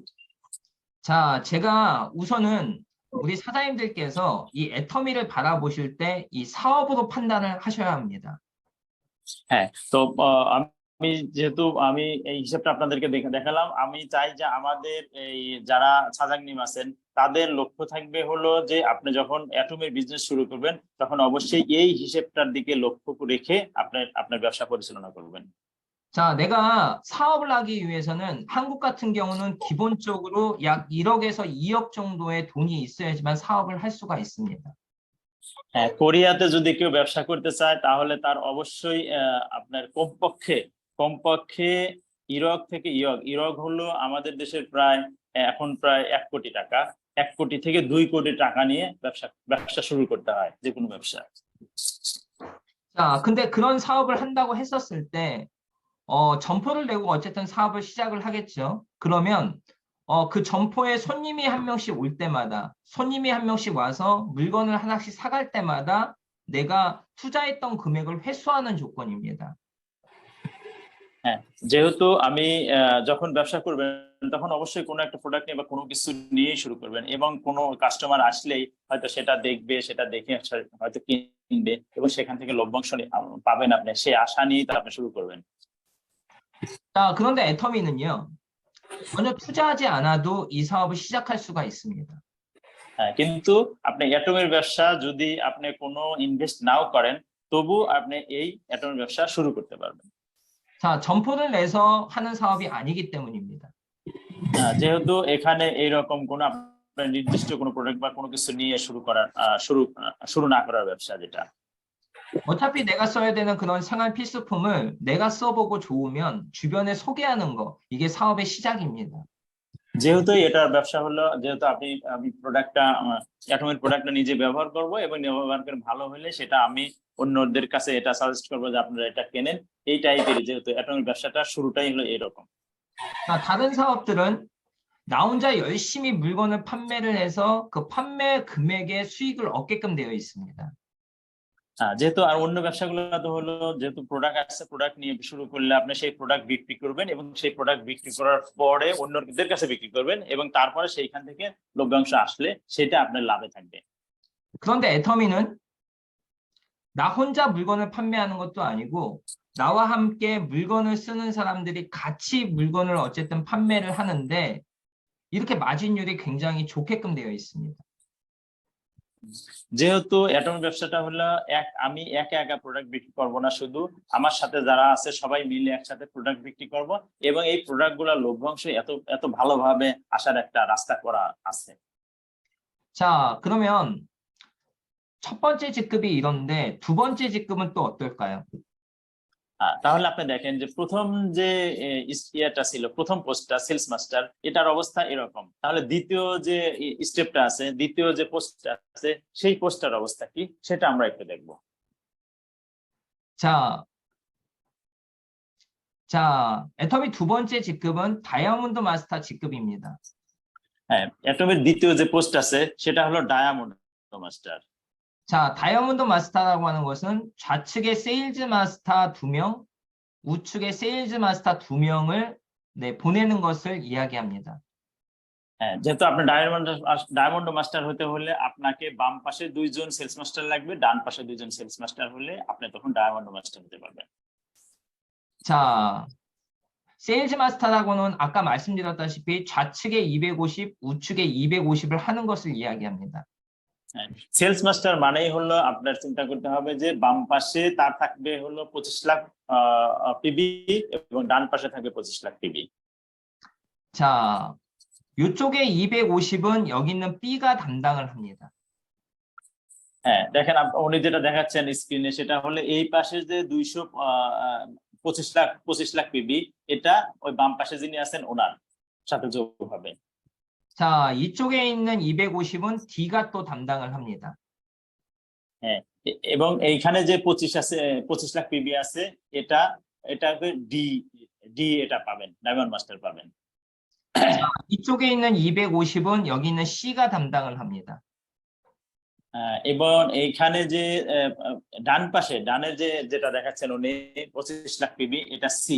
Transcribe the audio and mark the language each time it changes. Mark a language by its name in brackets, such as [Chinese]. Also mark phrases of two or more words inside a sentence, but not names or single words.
[Korean] 자, 제가 우선은 우리 사장님들께서 이 애터미를 바라보실 때 이 사업으로 판단을 하셔야 합니다. [Bangla] হ্যাঁ, তো আমি যেহেতু আমি এই হিসাবটা আপনাদেরকে দেখালাম, আমি চাই যে আমাদের এই যারা সাজাংনিম আছেন তাদের লক্ষ্য থাকবে হলো যে আপনি যখন অ্যাটমের বিজনেস শুরু করবেন তখন অবশ্যই এই হিসাবটার দিকে লক্ষ্য রেখে আপনার ব্যবসা পরিচালনা করবেন। [Korean] 자, 내가 사업을 하기 위해서는 한국 같은 경우는 기본적으로 약 1억에서 2억 정도의 돈이 있어야지만 사업을 할 수가 있습니다. [Bangla] হ্যাঁ, কোরিয়াতে যদি কেউ ব্যবসা করতে চায় তাহলে তার অবশ্যই আপনার কমপক্ষে ইরক থেকে ইরক হলো আমাদের দেশের এখন প্রায় 1 কোটি টাকা, 1 কোটি থেকে 2 কোটি টাকা নিয়ে ব্যবসা শুরু করতে হয় যে কোনো ব্যবসা। [Korean] 자, 근데 그런 사업을 한다고 했었을 때 점포를 내고 어쨌든 사업을 시작을 하겠죠. 그러면 그 점포에 손님이 한 명씩 올 때마다 손님이 한 명씩 와서 물건을 하나씩 사갈 때마다 내가 투자했던 금액을 회수하는 조건입니다. [Bangla] হ্যাঁ, যেহেতু আমি যখন ব্যবসা করবেন তখন অবশ্যই কোনো একটা প্রোডাক্ট নিয়ে বা কোনো কিছু নিয়ে শুরু করবেন এবং কোনো কাস্টমার আসলেই হয়তো সেটা দেখবে, সেটা দেখে হয়তো কিনবে এবং সেখান থেকে লভ্যাংশ পাবেন আপনি, সেই আশা নিয়ে আপনি শুরু করবেন। [Korean] 자, 그런데 애터미는요, 전혀 투자하지 않아도 이 사업을 시작할 수가 있습니다. [Bangla] হ্যাঁ, কিন্তু আপনি অ্যাটমের ব্যবসা যদি আপনি কোনো ইনভেস্ট নাও করেন তবু আপনি এই অ্যাটমের ব্যবসা শুরু করতে পারবেন। [Korean] 자, 점포를 내서 하는 사업이 아니기 때문입니다. [Bangla] যেহেতু এখানে এইরকম কোনো আপনার নির্দিষ্ট কোনো প্রোডাক্ট বা কোনো কিছু নিয়ে শুরু না করার ব্যবসা যেটা। [Korean] 어차피 내가 써야 되는 그런 생활 필수품을 내가 써보고 좋으면 주변에 소개하는 거, 이게 사업의 시작입니다. [Bangla] যেহেতু এটার ব্যবসা হলো, যেহেতু আমি প্রোডাক্টটা অ্যাটমের প্রোডাক্টটা নিজে ব্যবহার করব এবং ব্যবহার করে ভালো হলে সেটা আমি অন্যদের কাছে এটা সাজেস্ট করবো যে আপনারা এটা কেনেন, এই টাইপের। যেহেতু অ্যাটমের ব্যবসাটা শুরুটাই হলো এরকম। [Korean] 다른 사업들은 나 혼자 열심히 물건을 판매를 해서 그 판매 금액의 수익을 얻게끔 되어 있습니다. [Bangla] যেহেতু আর অন্য ব্যবসাগুলো তো হলো যেহেতু প্রোডাক্ট আছে, প্রোডাক্ট নিয়ে শুরু করলে আপনি সেই প্রোডাক্ট বিক্রি করবেন এবং সেই প্রোডাক্ট বিক্রি করার পরে অন্যদের কাছে বিক্রি করবেন এবং তারপরে সেইখান থেকে লভ্যাংশ আসলে সেটা আপনার লাভে থাকবে। [Korean] 그런데 애터미는 나 혼자 물건을 판매하는 것도 아니고 나와 함께 물건을 쓰는 사람들이 같이 물건을 어쨌든 판매를 하는데 이렇게 마진율이 굉장히 좋게끔 되어 있습니다. [Bangla] যেহেতু অ্যাটমের ব্যবসাটা হলো আমি একা একা প্রোডাক্ট বিক্রি করব না, শুধু আমার সাথে যারা আছে সবাই মিলে একসাথে প্রোডাক্ট বিক্রি করব, এবং এই প্রোডাক্টগুলো লভ্যাংশ এত এত ভালোভাবে আসার একটা রাস্তা করা আছে। [Korean] 자, 그러면 첫 번째 직급이 이런데 두 번째 직급은 또 অ떨까요? [Bangla] তাহলে আপনি দেখেন যে প্রথম যে ইয়েটা ছিল, প্রথম পোস্টটা সেলস মাস্টার, এটার অবস্থা এরকম। তাহলে দ্বিতীয় যে স্টেপটা আছে, দ্বিতীয় যে পোস্টটা আছে, সেই পোস্টটার অবস্থা কি সেটা আমরা একটু দেখব। [Korean] 자, 애터미 두 번째 직급은 다이아몬드 마스터 직급입니다. [Bangla] হ্যাঁ, অ্যাটমের দ্বিতীয় যে পোস্ট আছে সেটা হলো ডায়মন্ড মাস্টার। [Korean] 자, 다이아몬드 마스터라고 하는 것은 좌측에 세일즈 마스터 2명, 우측에 세일즈 마스터 2명을 보내는 것을 이야기합니다. [Bangla] হ্যাঁ, যেহেতু আপনি ডায়মন্ড মাস্টার হতে হলে আপনাকে বাম পাশে 2 জন সেলস মাস্টার লাগবে, ডান পাশে 2 জন সেলস মাস্টার হলে আপনি তখন ডায়মন্ড মাস্টার হতে পারবেন। [Korean] 자, 세일즈 마스터라고는 아까 말씀드렸다시피 좌측에 250, 우측에 250을 하는 것을 이야기합니다. [Bangla] সেলস মাস্টার মানেই হলো আপনার চিন্তা করতে হবে যে বাম পাশে তার থাকবে হলো 25 লাখ পিবি এবং ডান পাশে থাকবে 25 লাখ পিবি। [Korean] 자, 이쪽에 250은 여기 있는 B가 담당을 합니다. [Bangla] হ্যাঁ, দেখেন উনি যেটা দেখাচ্ছেন স্ক্রিনে, সেটা হলো এই পাশে যে 25 লাখ পিবি, এটা ওই বাম পাশে যিনি আছেন ওনার সাথে যোগ হবে। [Korean] 자, 이쪽에 있는 250은 D가 또 담당을 합니다. [Bangla] হ্যাঁ, এবং এইখানে যে 25 লাখ পিবি আছে, এটা ডি এটা পাবেন, ডায়মন্ড মাস্টার পাবেন। [Korean] 이쪽에 있는 250은 여기 있는 C가 담당을 합니다. [Bangla] এবং এইখানে যে ডান পাশে ডানের যেটা দেখাচ্ছেন উনি 25 লাখ পিবি, এটা সি।